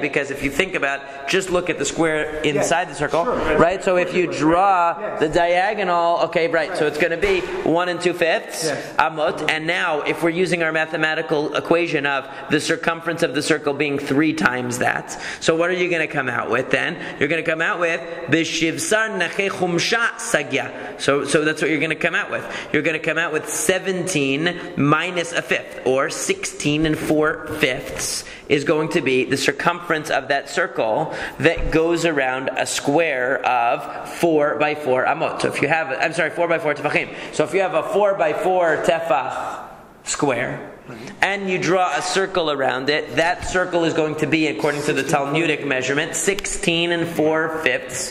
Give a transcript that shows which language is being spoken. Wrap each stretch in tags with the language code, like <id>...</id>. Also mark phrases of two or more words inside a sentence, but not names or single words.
<en>Because if you think about, just look at the square inside the circle, right? So if you draw the diagonal, okay, right, so it's going to be 1 2/5 amot, and now if we're using our mathematical equation of the circumference of the circle being 3 times that, so what are you going to come out with then? You're going to come out with</en> <arc>בשיבסר נכי חומשא סגיא.</arc> <en>So that's what you're going to come out with. You're going to come out with 17 minus a fifth, or 16 4/5 is going to be the circumference of that circle that goes around a square of 4 by 4 amot. So if you have, 4 by 4 tefachim. So if you have a 4 by 4 tefach square, and you draw a circle around it, that circle is going to be, according to the Talmudic measurement, 16 4/5.</en>